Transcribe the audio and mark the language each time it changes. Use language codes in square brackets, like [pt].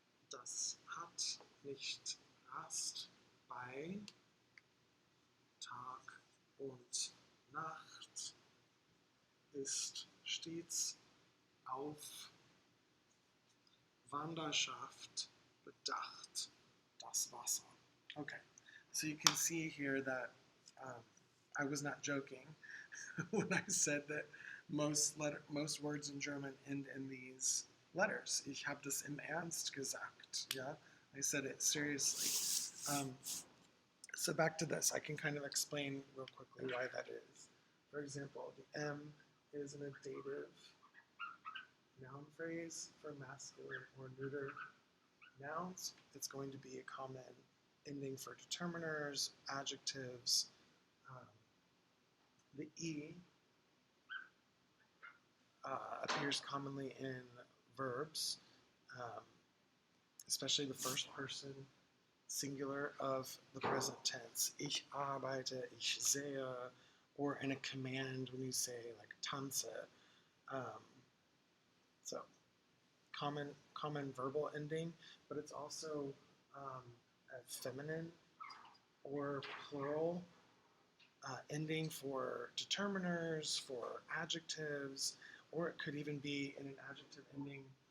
[de] Das hat nicht Rast bei Tag und Nacht, ist stets auf Wanderschaft bedacht, das Wasser. [en] Okay, so you can see here that I was not joking when I said that most words in German end in these letters. [de] Ich habe das im Ernst gesagt. [en] Yeah, I said it seriously. So back to this, I can kind of explain real quickly why that is. For example, the M is an dative noun phrase for masculine or neuter nouns. It's going to be a common ending for determiners, adjectives. The E appears commonly in verbs, especially the first person singular of the present tense. Ich arbeite, ich sehe, or in a command when you say like tanze. So common verbal ending, but it's also a feminine or plural ending for determiners, for adjectives, or it could even be in an adjective ending